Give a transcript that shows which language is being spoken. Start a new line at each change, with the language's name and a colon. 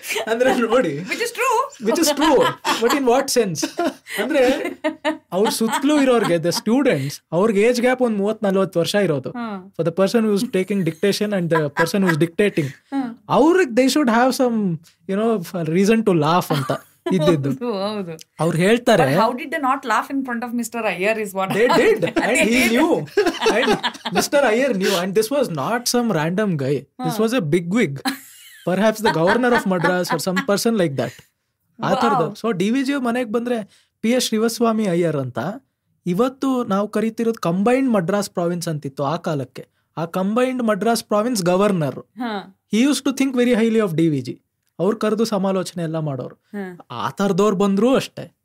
Kannada: ಅಂದ್ರೆ ನೋಡಿ,
English: Which is true, but in what sense?
Kannada: ಅಂದ್ರೆ ಅವ್ರ ಸುತ್ತಲೂ ಇರೋರ್ಗೆ,
English: the students,
Kannada: ಅವ್ರಿಗೆ ಏಜ್ ಗ್ಯಾಪ್ ಒಂದು 30-40 ವರ್ಷ ಇರೋದು.
English: for the person who is taking dictation and the person who is dictating,
Kannada: ಅವ್ರಿಗೆ
English: they should have some reason to laugh
Kannada: ಅಂತ ಇದ್ದಿದ್ದು. ಅವ್ರು ಹೇಳ್ತಾರೆ,
English: how did they not laugh in front of Mr. Iyer is what they did, and he knew, and Mr. Iyer knew, and this was not some random guy, this was a big wig, perhaps the governor of Madras or some person like that.
Kannada: ಆ ಥರದ್ದು. So DVG ಮನೆಗೆ ಬಂದ್ರೆ P.S. Shivaswamy Iyer ಅಂತ, ಇವತ್ತು ನಾವು ಕರಿತಿರೋದು combined Madras province ಅಂತಿತ್ತು ಆ ಕಾಲಕ್ಕೆ.
English: ಆ combined Madras province governor, he use to think very highly of DVG.
Kannada: ಅವ್ರು ಕರೆದು ಸಮಾಲೋಚನೆ ಎಲ್ಲ ಮಾಡೋರು. ಆ ಥರದವ್ರು ಬಂದ್ರು ಅಷ್ಟೇ.